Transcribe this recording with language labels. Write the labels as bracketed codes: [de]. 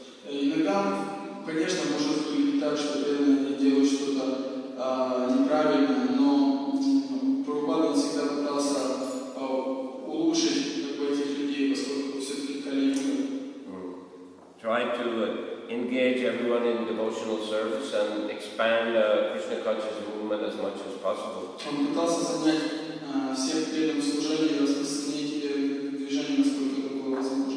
[ru] Иногда, конечно, может быть так, что преданные делают что-то неправильно, но Прабхупада всегда пытался улучшить этих людей, поскольку все-таки Кали-юга. [en] Try to engage everyone in devotional service and expand Krishna conscious movement as much as possible. [ru] Он пытался занять всех преданных служения и распространить движение, насколько это было возможно.